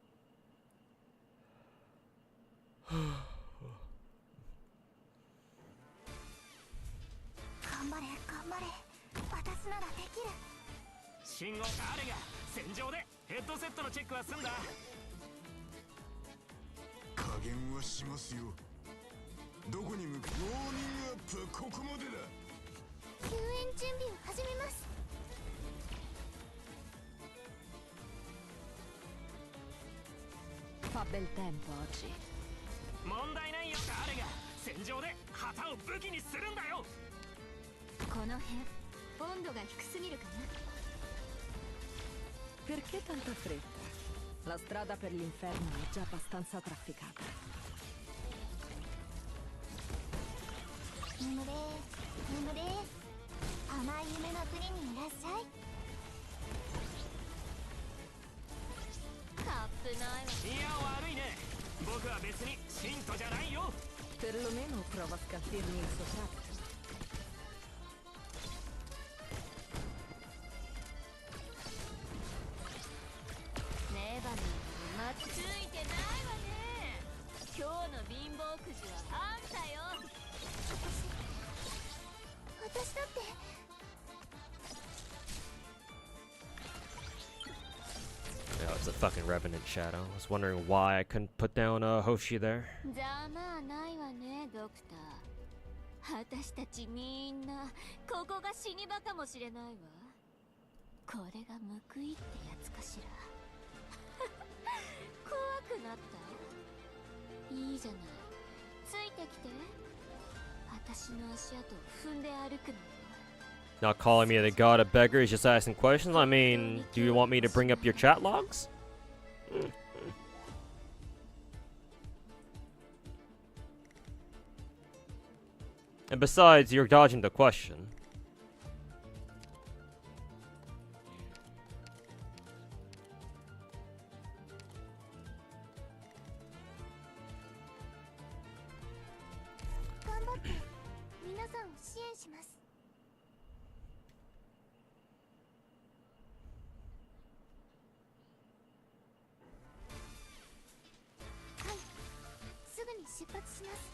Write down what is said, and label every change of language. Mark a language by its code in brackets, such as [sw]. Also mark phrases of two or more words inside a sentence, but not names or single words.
[ja] 頑張れ頑張れ、私ならできる。信号誰が戦場でヘッドセットのチェックは済んだ。加減はしますよ。どこに向かう？ウォーミングアップはここまでだ。救援準備を始めます。 [it] Fa bel tempo oggi. [ja] 問題ないよ。誰が戦場で旗を武器にするんだよ。この辺温度が低すぎるかな。 [it] Perché tanta fretta? La strada per l'inferno è già abbastanza trafficata. [ja] 眠れ眠れ、甘い夢の国にいらっしゃい。カップないわ。いや悪いね。僕は別に信徒じゃないよ。 [it] Perlomeno prova a scalfirmi il sottratto. [ja] ネバについてないわね。今日の貧乏くじはあんたよ。私だって。 [en] Yeah, it's a fucking Revenant Shadow. I was wondering why I couldn't put down Hoshi there. [ja] ざまあないわね、ドクター。私たちみんなここが死に場かもしれないわ。これが報いってやつかしら。怖くなった？いいじゃない。ついてきて。私の足跡を踏んで歩くのよ。 [en] Not calling me the god of beggars, just asking questions. I mean, do you want me to bring up your chat logs? And besides, you're dodging the question. [ja] 頑張って皆さんを支援します。はい、すぐに出発します。